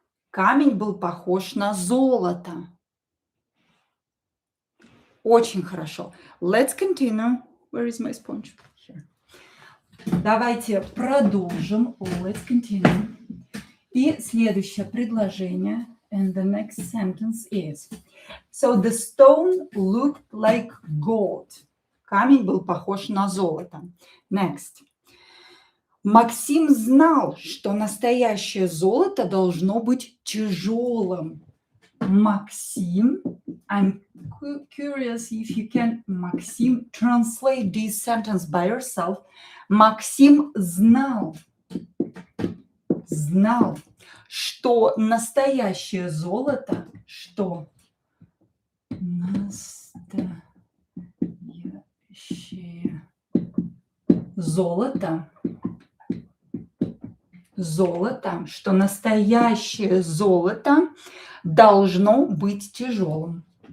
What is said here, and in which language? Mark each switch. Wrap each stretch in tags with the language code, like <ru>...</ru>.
<ru>Камень был похож на золото. Очень хорошо.</ru> <en>Let's continue. Where is my sponge? Here.</en> <ru>Давайте продолжим.</ru> <en>Let's continue.</en> <ru>И следующее предложение.</ru> <en>And the next sentence is. So the stone looked like gold.</en> <ru>Камень был похож на золото.</ru> <en>Next.</en> <ru>Максим знал, что настоящее золото должно быть тяжелым.</ru> <en>Максим, I'm curious if you can, Максим, translate this sentence by yourself.</en> <ru>Максим знал, что настоящее золото, что настоящее золото, что настоящее золото должно быть тяжелым.</ru>